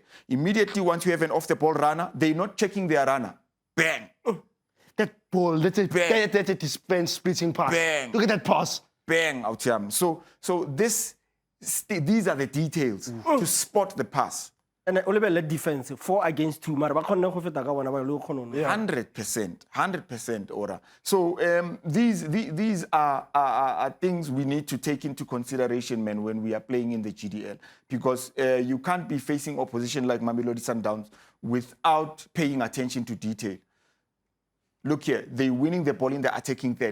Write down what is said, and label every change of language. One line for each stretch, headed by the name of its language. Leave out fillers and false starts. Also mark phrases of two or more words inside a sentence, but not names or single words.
English: Immediately once you have an off-the-ball runner, they're not checking their runner. Bang. That ball, that's a dispense splitting pass. Bang. Look at that pass. Bang, out here. So these are the details to spot the pass.
Tswana: And o lebelle
English: defense 4 against 2
Tswana: mara ba khonne go feta ka bona ba le go khona.
English: 100%, Ora. So these are things we need to take into consideration, man, when we are playing in the GDL, because you can't be facing opposition like Mamelodi Sundowns without paying attention to detail. Look here, they're winning the ball in the attacking third.